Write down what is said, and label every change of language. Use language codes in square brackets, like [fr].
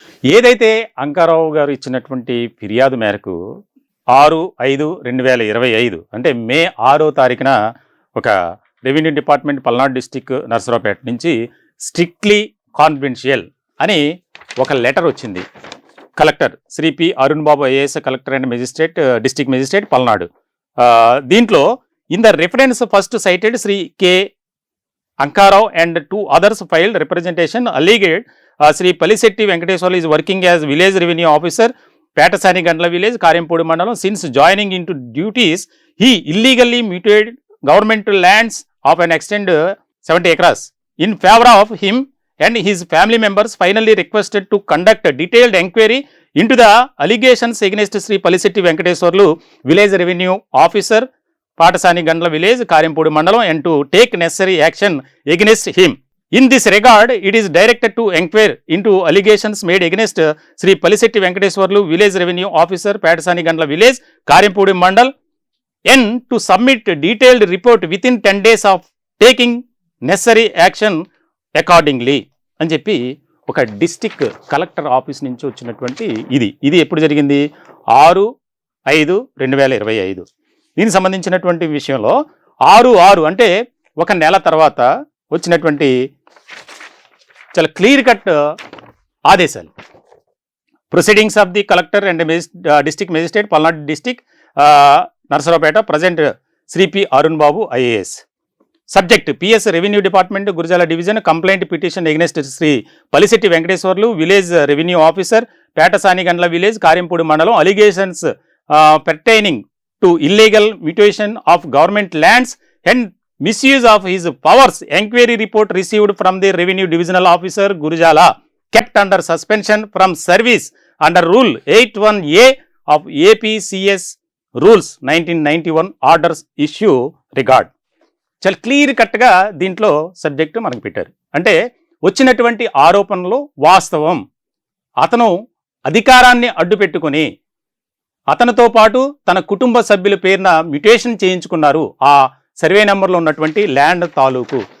[te] ఏదైతే అంకారావు గారు ఇచ్చినటువంటి ఫిర్యాదు మేరకు 6/5/2025 అంటే మే 6వ తారీఖున ఒక revenue department Palnadu district Narasaraopet నుంచి [en] strictly confidential [te] అని ఒక లెటర్ వచ్చింది. [en] Collector Shri P Arun Babu IAS collector and magistrate district magistrate Palnadu. [te] దీంట్లో [en] In the reference first cited Shri K Ankarao and 2 others filed representation alleged Sri Palisetti Venkateswarlu is working as village revenue officer, Petasani Gandla village, Karyempudi Mandalam. Since joining into duties, he illegally mutilated government lands of an extent 70 acres. In favor of him and his family members, finally requested to conduct a detailed inquiry into the allegations against Sri Palisetti Venkateswarlu, village revenue officer, Patasani Gandla village, Karyempudi Mandalam, and to take necessary action against him. In this regard, it is directed to inquire into allegations made against Sri Palisetti Venkateswarlu, village revenue officer, Patasani Gandla village, Karyempudi Mandal, and to submit a detailed report within 10 days of taking necessary action accordingly [te] అని చెప్పి ఒక district collector office నుంచి వచ్చినటువంటి ఇది ఎప్పుడు జరిగింది? 6/5/2025. దీనికి సంబంధించినటువంటి విషయంలో 6/6 అంటే ఒక నెల తర్వాత వచ్చినటువంటి చాలా క్లియర్ కట్ ఆదేశాలు. [en] Proceedings of the collector and district magistrate Palnadu district Narasaraopet present Shri P Arun Babu IAS. Subject PS revenue department Gurazala division complaint petition against Shri Palisetti Venkateswarlu, village revenue officer, Petasani Gandla village, Karempudi మండలం. Allegations pertaining to illegal mutilation of government lands and misuse of his powers. Enquiry report received from the revenue divisional officer Gurjala, kept under suspension from service under rule 81A of APCS rules 1991 orders issue regard. [te] చాలా clear కట్గా దీంట్లో subject మనకు పెట్టారు. అంటే వచ్చినటువంటి ఆరోపణలు వాస్తవం. అతను అధికారాన్ని అడ్డు పెట్టుకొని అతనితో పాటు తన కుటుంబ సభ్యుల పేరున మ్యుటేషన్ చేయించుకున్నారు ఆ సర్వే నెంబర్లో ఉన్నటువంటి ల్యాండ్ తాలూకు.